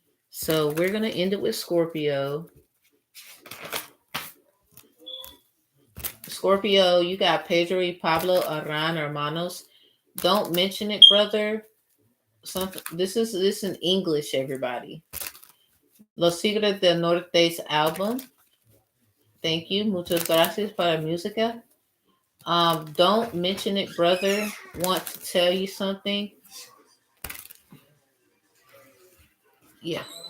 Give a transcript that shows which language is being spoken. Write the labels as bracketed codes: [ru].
[en] So we're gonna end it with Scorpio. Scorpio, you got Pedro y Pablo Aran Hermanos. Don't mention it, brother. Something. This in English, everybody. Los Tigres del Norte's album. Thank you. [es] Muchas gracias para música. [en] Don't mention it, brother. Want to tell you something? Yeah.